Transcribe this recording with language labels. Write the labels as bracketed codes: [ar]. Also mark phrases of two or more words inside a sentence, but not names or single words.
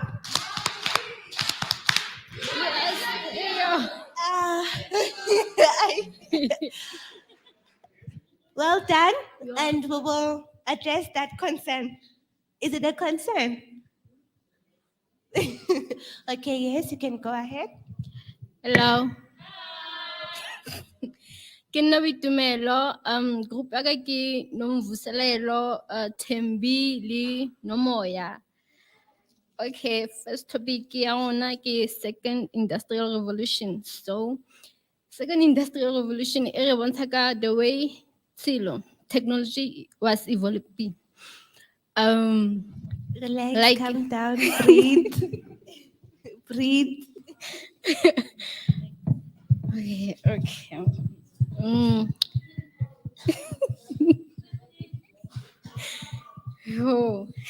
[en] Well done, and we will address that concern. Is it a concern? Okay, yes, you can go ahead. Hello. [st] Ke nna Boitumelo, group ya ka ke Nomvuselelo, Thembi le Nomoya. [en] Okay, first topic [st] ya rona ke [en] second industrial revolution. So, second industrial revolution [st] e re bontsha ka [en] the way technology was evolving. Relax, calm down, breathe. Breathe. Okay. Oh.